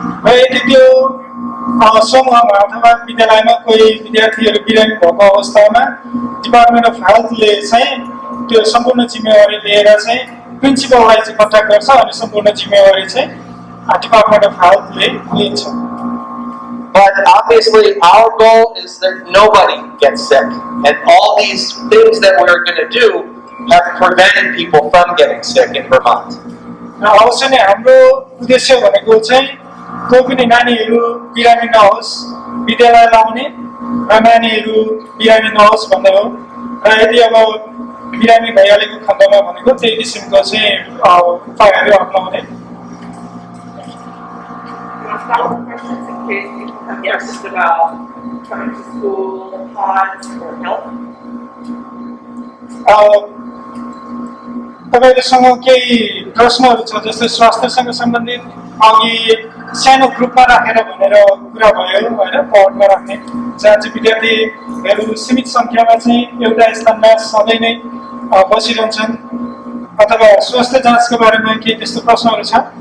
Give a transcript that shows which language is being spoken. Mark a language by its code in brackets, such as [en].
[ne] यदि त्यो समूहमा अथवा विद्यालयमा कोही विद्यार्थीहरू बिरामी भएको अवस्थामा डिपार्टमेन्ट अफ हेल्थले चाहिँ त्यो सम्पूर्ण जिम्मेवारी लिएर चाहिँ प्रिन्सिपललाई चाहिँ कन्ट्याक्ट गर्छ अनि सम्पूर्ण जिम्मेवारी चाहिँ डिपार्टमेन्ट अफ हेल्थले लिन्छ [en] But obviously, our goal is that nobody gets sick. And all these things that we're going to do have prevented people from getting sick in Vermont. [ne] र अवश्य नै हाम्रो उद्देश्य भनेको चाहिँ कोही पनि नानीहरू बिरामी नहोस्, विद्यालय लाउने र नानीहरू बिरामी नहोस् भन्ने हो। र यदि अब बिरामी भइहालेको खण्डमा भनेको त्यही किसिमको चाहिँ उपायहरू अप्नाउने। [en] Questions in case people have questions about coming to school, pods, or help? [ne] तपाईहरुसँग केही प्रश्नहरू छ जस्तै स्वास्थ्यसँग सम्बन्धित अघि सानो ग्रुपमा राखेर भनेर कुरा भयो हैन, पढमा राख्ने जहाँ चाहिँ विद्यार्थीहरू सीमित संख्यामा चाहिँ एउटा स्थानमा सधैँ नै बसिरहन्छन् अथवा स्वास्थ्य जाँचको बारेमा केही त्यस्तो प्रश्नहरू छ